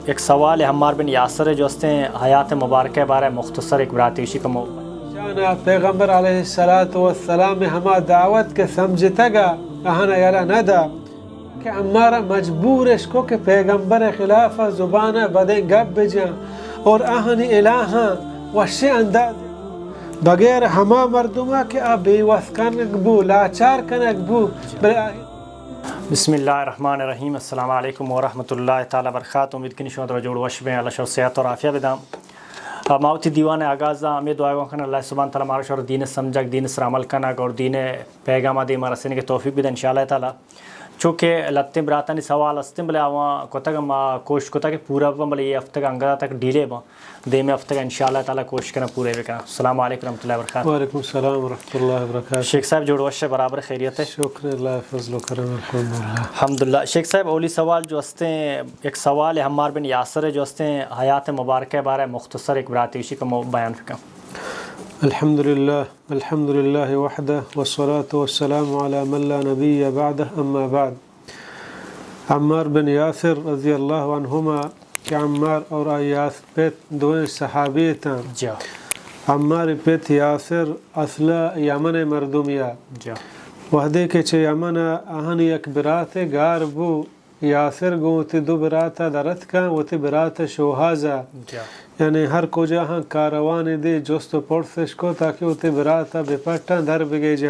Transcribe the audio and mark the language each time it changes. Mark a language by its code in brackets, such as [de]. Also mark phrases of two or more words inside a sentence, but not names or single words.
[bal] ایک سوال ہے ہمار بن یاسر جو ہستے ہیں حیات مبارکہ بارے مختصر ایک براتیوشی کا شانا پیغمبر علیہ السلام ہما دعوت کے سمجھتا گا کہانا یلا ندا کہ ہمارا مجبور اس کو کہ پیغمبر خلاف زبانہ بدے گب بجاں اور آہنی الہاں وشی انداز بغیر ہما مردمہ کہ بے وس کنگ بو لاچار کنگ بو [ar] بسم اللہ الرحمن الرحیم السلام علیکم ورحمۃ اللہ تعالی وبرکاتہ. [bal] امید کنی شما جوڑ وش میں اللہ شر صحت اور عافیہ بدام. ماوتی دیوان آغاز امید دعا کن اللہ سبحانہ تعالی مارا شر دین سمجھک دین سر عمل کنک اور دین پیغام دی مرسنے کے توفیق بد [ar] انشاءاللہ تعالی. [bal] چونکہ لتے براتانی سوال استم بلے آواں کوتاگ ما کوشش کوتا کہ پورا بلے یہ ہفتہ انگا تک ڈیلے با دے میں ہفتہ [ar] انشاءاللہ تعالی [bal] کوشش کرنا پورے بکنا. [ar] السلام علیکم ورحمۃ اللہ وبرکاتہ. وعلیکم السلام ورحمۃ اللہ وبرکاتہ. [bal] شیخ صاحب جوڑ وش برابر خیریت ہے؟ شکر اللہ فضل و کرم الحمدللہ. الحمدللہ. شیخ صاحب اولی سوال جو ہستے ہیں ایک سوال ہے ہمار بن یاسر جو ہستے ہیں حیات مبارکہ بارے مختصر ایک براتیوشی کا بیان فکا. [ar] الحمدللہ وحدہ والصلاة والسلام علی من لا نبی بعدہ اما بعد. [bal] عمار بن یاسر رضی اللہ عنہما کہ عمار اور یاسر پیت دوئیں صحابی تھا. جا عمار پیت یاسر اصلا یمن مردمیا جا وحدے کے چھے یمن آہنی ایک برات گار بو یاسر گو تی دو براتا درت کا و تی برات شوہازا جا یعنی ہر کو جہاں کاروان دے جوست و پڑسش کو تاکہ وہ تی براتا بے پٹا در بگے جاں.